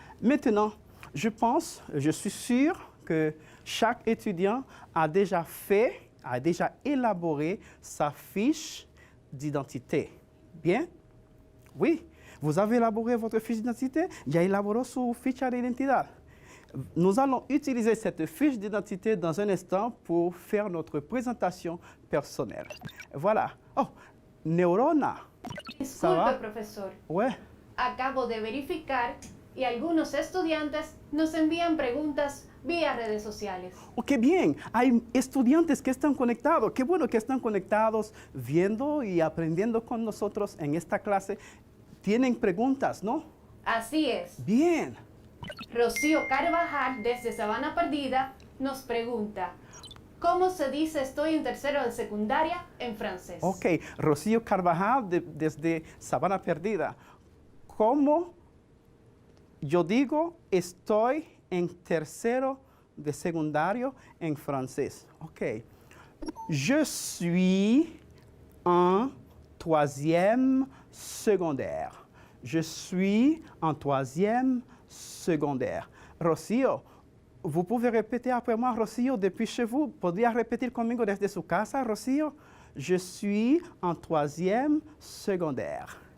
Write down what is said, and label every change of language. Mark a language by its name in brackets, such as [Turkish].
[French] Maintenant, je suis sûr que chaque étudiant a déjà élaboré sa fiche d'identité. Bien? Oui, vous avez élaboré votre fiche d'identité, [Spanish] ya élaboró su ficha de identidad. [French] Nous allons utiliser cette fiche d'identité dans un instant pour faire notre présentation personnelle. Voilà. Oh, Neurona. ¿Ça va? [Spanish] Disculpe, profesor. [French] Ouais. [Spanish] Acabo de verificar y algunos estudiantes nos envían preguntas vía redes sociales. Oh, qué bien. Hay estudiantes que están conectados. Qué bueno que están conectados, viendo y aprendiendo con nosotros en esta clase. Tienen preguntas, ¿no? Así es. Bien. Rocío Carvajal, desde Sabana Perdida, nos pregunta, ¿cómo se dice estoy en tercero de secundaria en francés? Ok, Rocío Carvajal desde Sabana Perdida. ¿Cómo yo digo estoy en tercero de secundario en francés? Ok. [French] Je suis en troisième secondaire. Je suis en troisième secondaire. Rocío, vous pouvez répéter après moi, Rocío, depuis chez vous. [Spanish] ¿Podría repetir conmigo desde su casa, Rocío? [French] Je suis en troisième secondaire.